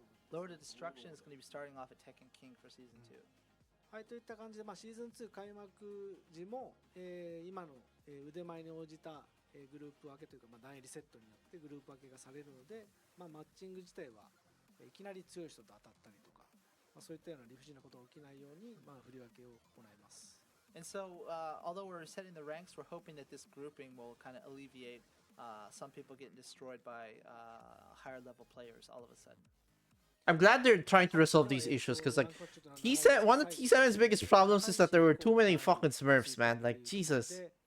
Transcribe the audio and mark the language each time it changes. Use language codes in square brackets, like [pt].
[en] Lord of Destruction is going to be starting off at Tekken King for season 2. [ja] はい、といった感じで、シーズン2開幕時も、今の、腕前に応じた、グループ分けというか、段入りセットになってグループ分けがされるので、マッチング自体はいきなり強い人と当たったりとか、そういったような理不尽なことが起きないように、振り分けを行います。 [en] And so, although we're setting the ranks, we're hoping that this grouping will kind of alleviate some people getting destroyed by higher level players all of a sudden. I'm glad they're trying to resolve these issues because like one of T7's biggest problems is that there were too many fucking Smurfs, man. Like Jesus.